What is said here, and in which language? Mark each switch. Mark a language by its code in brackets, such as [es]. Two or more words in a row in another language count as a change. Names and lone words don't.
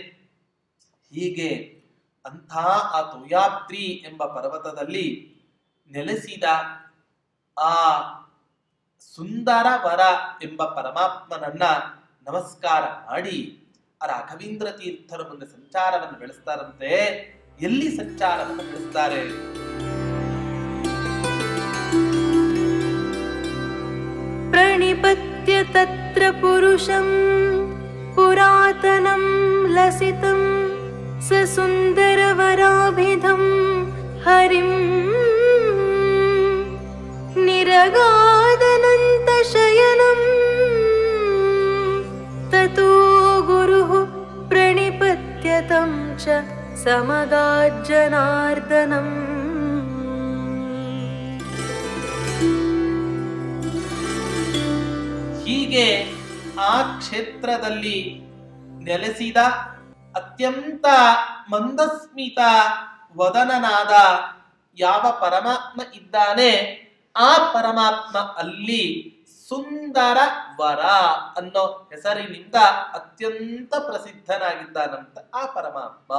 [kn] ಹೀಗೆ ಅಂಥ ಆ ತೋಯಾದ್ರಿ ಎಂಬ ಪರ್ವತದಲ್ಲಿ ನೆಲೆಸಿದ ಆ ಸುಂದರ ವರ ಎಂಬ ಪರಮಾತ್ಮನನ್ನ ನಮಸ್ಕಾರ ಮಾಡಿ ಆ ರಾಘವೇಂದ್ರ ತೀರ್ಥರ ಮುಂದೆ ಸಂಚಾರವನ್ನು ಬೆಳೆಸ್ತಾರಂತೆ. ಎಲ್ಲಿ ಸಂಚಾರವನ್ನು ಬೆಳೆಸ್ತಾರೆ? [sa] ಪ್ರಣಿಪತ್ಯ ತತ್ರ ಪುರುಷಂ ಪುರಾತನಂ ಲಸಿತಂ ಸ ಸುಂದರವರಾಭಿಧಂ ಹರಿಂ ನಿರಗಾದನಂತ ಶಯನಂ ತತೋ ಗುರುಃ ಪ್ರಣಿಪತ್ಯತಂ ಚ ಸಮಗಾಜ್ಜನಾರ್ದನಂ. [kn] ಹೀಗೆ ಆ ಕ್ಷೇತ್ರದಲ್ಲಿ ನೆಲೆಸಿದ ಅತ್ಯಂತ ಮಂದಸ್ಮಿತ ವದನನಾದ ಯಾವ ಪರಮಾತ್ಮ ಇದ್ದಾನೆ, ಆ ಪರಮಾತ್ಮ ಅಲ್ಲಿ ಸುಂದರ ವರ ಅನ್ನೋ ಹೆಸರಿನಿಂದ ಅತ್ಯಂತ ಪ್ರಸಿದ್ಧನಾಗಿದ್ದಾನಂತ ಆ ಪರಮಾತ್ಮ.